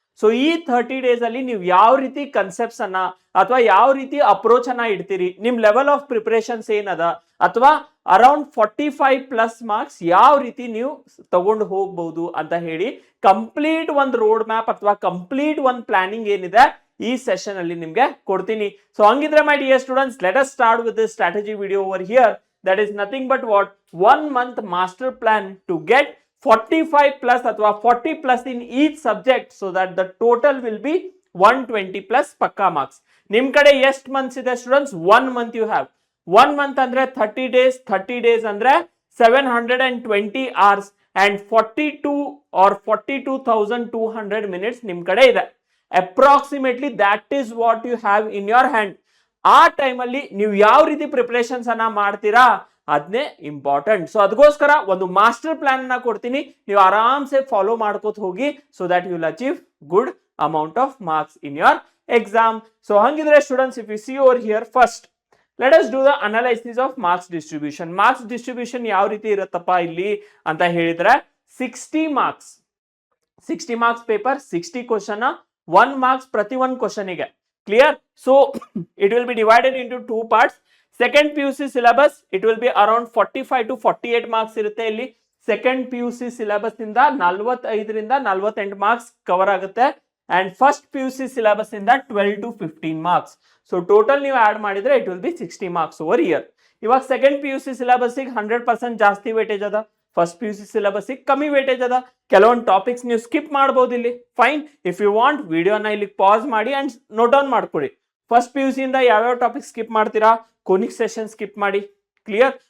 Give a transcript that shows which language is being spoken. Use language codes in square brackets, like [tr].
[kn] So ಈ 30 days ಅಲ್ಲಿ ನೀವು ಯಾವ ರೀತಿ ಕನ್ಸೆಪ್ಟ್ಸ್ ಅನ್ನ ಅಥವಾ ಯಾವ ರೀತಿ ಅಪ್ರೋಚ್ ಅನ್ನ ಇಡ್ತೀರಿ, ನಿಮ್ ಲೆವೆಲ್ ಆಫ್ ಪ್ರಿಪರೇಷನ್ಸ್ ಏನದ, ಅಥವಾ ಅರೌಂಡ್ 45+ ಮಾರ್ಕ್ಸ್ ಯಾವ ರೀತಿ ನೀವು ತಗೊಂಡು ಹೋಗ್ಬಹುದು ಅಂತ ಹೇಳಿ ಕಂಪ್ಲೀಟ್ ಒಂದು ರೋಡ್ ಮ್ಯಾಪ್ ಅಥವಾ ಕಂಪ್ಲೀಟ್ ಒಂದು ಪ್ಲಾನಿಂಗ್ ಏನಿದೆ ಈ ಸೆಷನ್ ಅಲ್ಲಿ ನಿಮ್ಗೆ ಕೊಡ್ತೀನಿ. [en] So ಹಂಗಿದ್ರೆ my dear students, let us start with this strategy video over here. That is nothing but what? 1 month master plan to get 45+ ಅಥವಾ 40+ in each subject, so that the total will be 120+ ಪಕ್ಕಾ marks. [kn] ನಿಮ್ ಕಡೆ ಎಷ್ಟು months ಇದೆ students? [en] 1 month you have. [kn] 1 month ಅಂದ್ರೆ 30 days. [en] 30 days ಅಂದ್ರೆ 720 hours and 42 or 42,200 minutes [kn] ನಿಮ್ ಕಡೆ ಇದೆ. [en] Approximately that is what you have in your hand. [kn] ಆ ಟೈಮ್ ಅಲ್ಲಿ ನೀವು ಯಾವ ರೀತಿ ಪ್ರಿಪರೇಷನ್ಸ್ ಅನ್ನ ಮಾಡ್ತೀರಾ ಅದನ್ನೇ ಇಂಪಾರ್ಟೆಂಟ್. ಸೊ ಅದಕ್ಕೋಸ್ಕರ ಒಂದು ಮಾಸ್ಟರ್ ಪ್ಲಾನ್ ಅನ್ನ ಕೊಡ್ತೀನಿ, ನೀವು ಆರಾಮ್ಸೆ ಫಾಲೋ ಮಾಡ್ಕೋತ ಹೋಗಿ, [en] So that you will achieve good amount of marks in your exam. So ಹಂಗಿದ್ರೆ students, if you see over here, first let us do the analysis of marks distribution. [kn] Marks distribution ಯಾವ ರೀತಿ ಇರುತ್ತಪ್ಪ ಇಲ್ಲಿ ಅಂತ ಹೇಳಿದ್ರೆ 60 marks. 60 marks paper, 60 question, 1 marks ಪ್ರತಿ ಒಂದು ಕ್ವಶನ್ಗೆ. [en] Clear? So it will be divided into 2 parts. Second PUC syllabus, it will be around 45 to 48 marks [kn] ಇರುತ್ತೆ ಇಲ್ಲಿ. Second PUC syllabus ಇಂದ 45 ರಿಂದ 48 marks ಕವರ್ ಆಗುತ್ತೆ. [en] And first PUC syllabus ಇಂದ 12 to 15 marks. So total [kn] ನೀವು ಆಡ್ ಮಾಡಿದ್ರೆ [en] it will be 60 marks over here. [kn] ಇವಾಗ second PUC syllabus ಗೆ 100% ಜಾಸ್ತಿ ವೇಟೇಜ್ ಅದ. ಫಸ್ಟ್ PUC ಸಿಲೆಬಸ್ ಕಮ್ಮಿ ವೇಟೇಜ್ ಅದ. ಕೆಲವೊಂದು ಟಾಪಿಕ್ಸ್ ನೀವು ಸ್ಕಿಪ್ ಮಾಡಬಹುದು ಇಲ್ಲಿ. ಫೈನ್, [en] if you want [kn] ವಿಡಿಯೋನ ಇಲ್ಲಿ ಪಾಸ್ ಮಾಡಿ ಅಂಡ್ ನೋಟ್ ಡೌನ್ ಮಾಡ್ಕೊಳ್ಳಿ. ಫಸ್ಟ್ PUC ಇಂದ ಯಾವ್ಯಾವ ಟಾಪಿಕ್ ಸ್ಕಿಪ್ ಮಾಡ್ತೀರಾ, ಕೊನಿಕ್ ಸೆಷನ್ ಸ್ಕಿಪ್ ಮಾಡಿ. ಕ್ಲಿಯರ್?